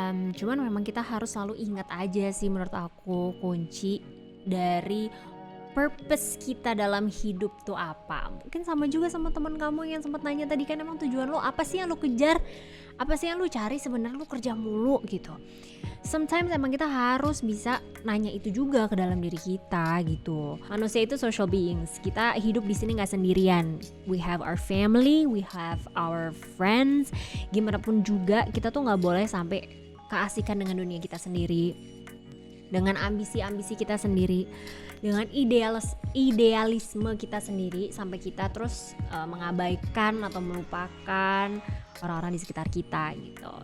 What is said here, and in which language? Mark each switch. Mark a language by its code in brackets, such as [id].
[id] Cuman memang kita harus selalu ingat aja sih menurut aku kunci dari purpose kita dalam hidup tuh apa. Mungkin sama juga sama teman kamu yang sempat nanya tadi kan, emang tujuan lo apa sih yang lo kejar, apa sih yang lo cari sebenarnya, lo kerja mulu gitu. Sometimes emang kita harus bisa nanya itu juga ke dalam diri kita gitu. Manusia itu social beings, kita hidup di sini nggak sendirian. [en] We have our family, we have our friends. [id] Gimana pun juga kita tuh nggak boleh sampai keasikan dengan dunia kita sendiri, dengan ambisi-ambisi kita sendiri, dengan idealisme kita sendiri, sampai kita terus mengabaikan atau melupakan orang-orang di sekitar kita gitu.